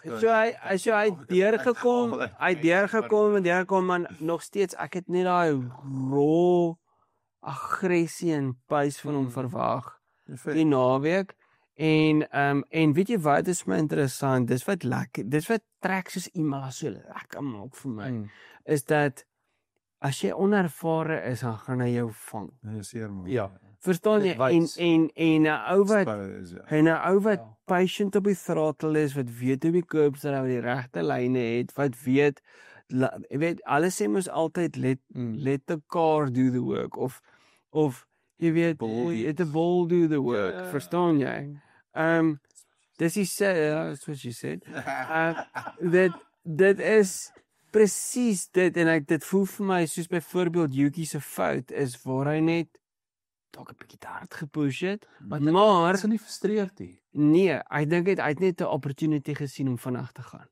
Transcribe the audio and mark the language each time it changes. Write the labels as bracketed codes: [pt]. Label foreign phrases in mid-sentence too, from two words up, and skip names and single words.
[af] so hy deurgekom maar nog steeds ek het net daai raw aggressie en pace van hom verwag die naweek en weet jy wat is my interessant, dis wat trek soos iemand so lekker maak vir my is dat as jy onervare is dan gaan hy jou vang. Nee, seer man. ja. Verstaan jy? En 'n ou wat patient op die throttle is, wat weet hoe die curbs nou die regte lyne het, wat weet jy weet, alles sê mos altyd [en] let the car do the work [af] of jy weet, [en] let the ball do the work, [af] verstaan jy? [en] Dis that's what she said. [af] Dit is presies dit en dit voel vir my soos byvoorbeeld Yuki se fout is waar hy net dalk 'n bietjie te hard gepush het, maar is hy nie frustreerd nie. nee, ek dink hy het net 'n opportunity gesien om vinnig te gaan.